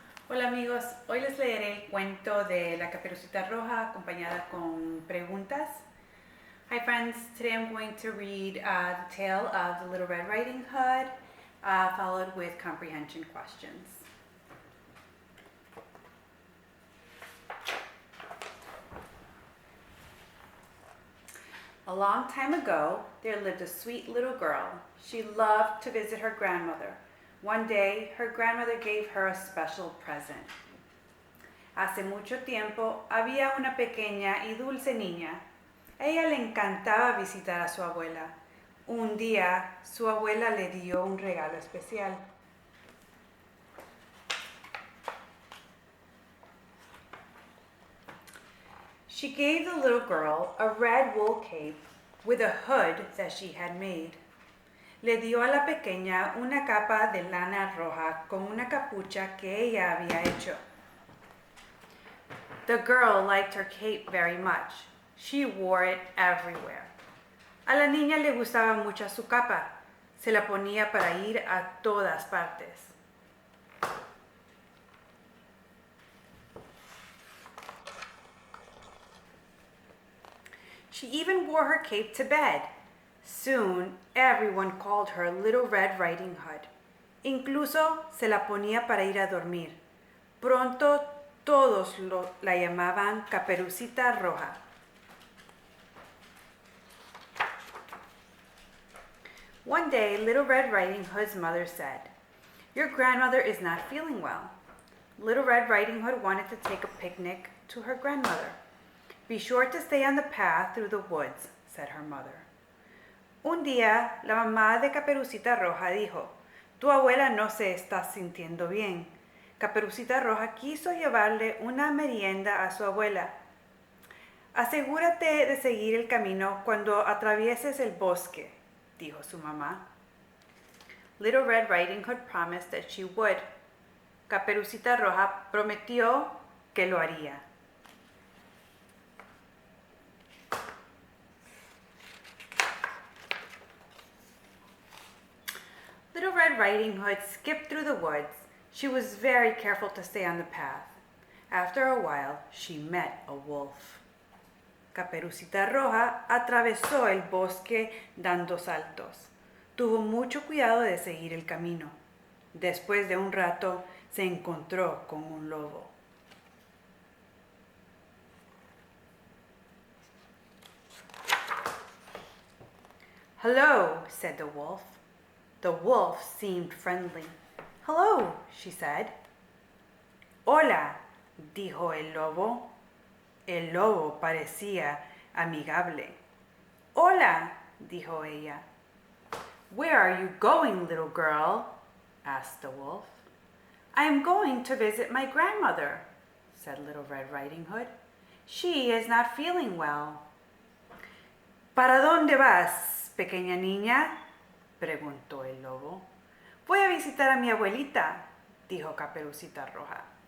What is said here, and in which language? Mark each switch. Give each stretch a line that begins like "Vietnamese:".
Spanish: Hola amigos, hoy les leeré el cuento de la Caperucita Roja acompañada con preguntas.
English: Hi friends, today I'm going to read the tale of the Little Red Riding Hood, followed with comprehension questions. A long time ago, there lived a sweet little girl. She loved to visit her grandmother. One day, her grandmother gave her a special present.
Spanish: Hace mucho tiempo había una pequeña y dulce niña. A ella le encantaba visitar a su abuela. Un día, su abuela le dio un regalo especial.
English: She gave the little girl a red wool cape with a hood that she had made.
Spanish: Le dio a la pequeña una capa de lana roja con una capucha que ella había hecho.
English: The girl liked her cape very much. She wore it everywhere.
Spanish: A la niña le gustaba mucho su capa. Se la ponía para ir a todas partes.
English: She even wore her cape to bed. Soon, everyone called her Little Red Riding Hood.
Spanish: Incluso se la ponía para ir a dormir. Pronto, todos la llamaban Caperucita Roja.
English: One day, Little Red Riding Hood's mother said, "Your grandmother is not feeling well." Little Red Riding Hood wanted to take a picnic to her grandmother. "Be sure to stay on the path through the woods," said her mother.
Spanish: Un día, la mamá de Caperucita Roja dijo, "Tu abuela no se está sintiendo bien." Caperucita Roja quiso llevarle una merienda a su abuela. "Asegúrate de seguir el camino cuando atravieses el bosque," dijo su mamá.
English: Little Red Riding Hood promised that she would.
Spanish: Caperucita Roja prometió que lo haría.
English: Little Red Riding Hood skipped through the woods. She was very careful to stay on the path. After a while, she met a wolf.
Spanish: Caperucita Roja atravesó el bosque dando saltos. Tuvo mucho cuidado de seguir el camino. Después de un rato, se encontró con un lobo.
English: "Hello," said the wolf. The wolf seemed friendly. "Hello," she said.
Spanish: "Hola," dijo el lobo. El lobo parecía amigable. "Hola," dijo ella.
English: "Where are you going, little girl?" asked the wolf. "I am going to visit my grandmother," said Little Red Riding Hood. "She is not feeling well."
Spanish: "¿Para dónde vas, pequeña niña?" preguntó el lobo. "Voy a visitar a mi abuelita", dijo Caperucita Roja.